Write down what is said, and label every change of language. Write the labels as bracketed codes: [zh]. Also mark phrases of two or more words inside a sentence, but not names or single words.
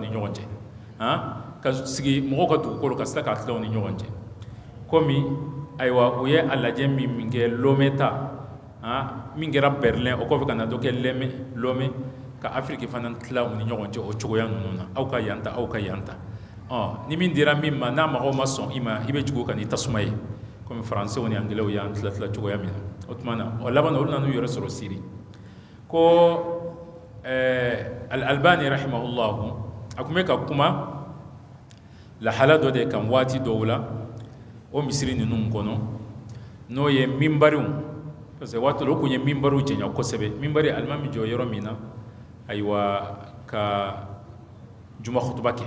[bm] ni ɲɔgɔn cɛ ka sigi mɔgɔw ka dugukolo ka sila k'a tila u ni ɲɔgɔn cɛ komi ayiwa u ye a lajɛ min kɛ Lomé ta min kɛra Berlin o kɔfɛ ka na dɔ kɛ Lomé ka Afrique fana tila u ni ɲɔgɔn cɛ o cogoya ninnu na aw ka yan ta aw ka yan ta ni min dira min ma n'a mɔgɔw ma sɔn i ma i bɛ jugu ka ni tasuma ye komi français ni anglais y'an tila cogoya min na o tuma na o laban na olu nana u yɛrɛ sɔrɔ Siri ko al-Albani rahimahullahu a tun bɛ ka kuma lahala dɔ de kan waati dɔw la o misiri ninnu kɔnɔ n'o ye minbariw [fr] parce que [bm] waati dɔ o tun ye minbariw janya kosɛbɛ minbari alimami jɔ yɔrɔ min na ayiwa ka juma khutuba kɛ